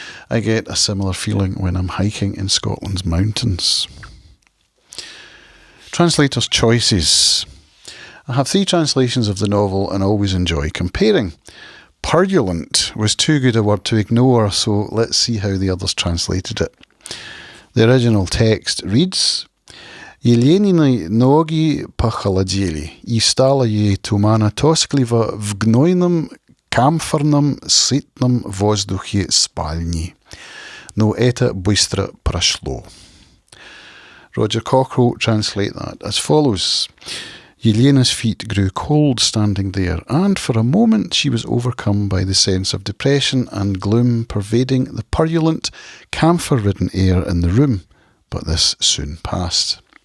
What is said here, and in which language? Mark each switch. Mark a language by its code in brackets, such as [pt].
[en] I get a similar feeling when I'm hiking in Scotland's mountains. Translator's choices. I have 3 translations of the novel and always enjoy comparing. Purulent was too good a word to ignore, so let's see how the others translated it. The original text reads, [ru] Еленины ноги похолодели, и стало ей тумана тоскливо в гнойном, камфорном, сытном воздухе спальни. Но это быстро прошло. [en] Roger Cockrell translate that as follows. Yelena's feet grew cold standing there, and for a moment she was overcome by the sense of depression and gloom pervading the purulent, camphor-ridden air in the room, but this soon passed.